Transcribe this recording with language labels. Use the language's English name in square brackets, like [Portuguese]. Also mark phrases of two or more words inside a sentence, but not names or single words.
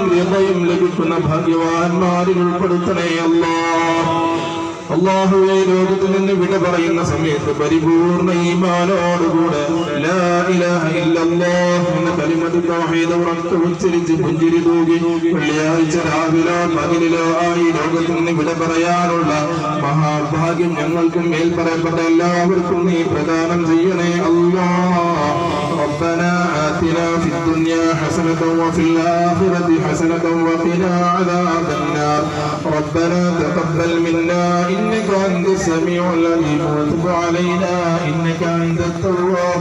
[Malayalam] റിളയും ലഭിക്കുന്ന ഭാഗ്യവാന്മാരിൽ ഉൾപ്പെടുത്തണേ അല്ലാഹുവേ ലോകത്തിൽ നിന്ന് വിട പറയുന്ന സമയത്ത് പരിപൂർണ്ണ ഈമാനോടുകൂടെ [Arabic] لا إله إلا الله [Malayalam] എന്ന കലിമത്ത് തൗഹീദ് ഉച്ചരിച്ച് പുഞ്ചിരി തൂകി വെള്ളിയാഴ്ച രാവിലോ പകലിലോ ആയി ലോകത്തിൽ നിന്ന് വിട പറയാനുള്ള മഹാഭാഗ്യം ഞങ്ങൾക്കും മേൽ പറയപ്പെട്ട എല്ലാവർക്കും നീ പ്രദാനം ചെയ്യണേ [Arabic] ربنا آتنا في الدنيا حسنة وفي الآخرة حسنة وقنا عذاب النار ربنا تقبل منا إنك أنت السميع العليم وتب علينا إنك أنت التواب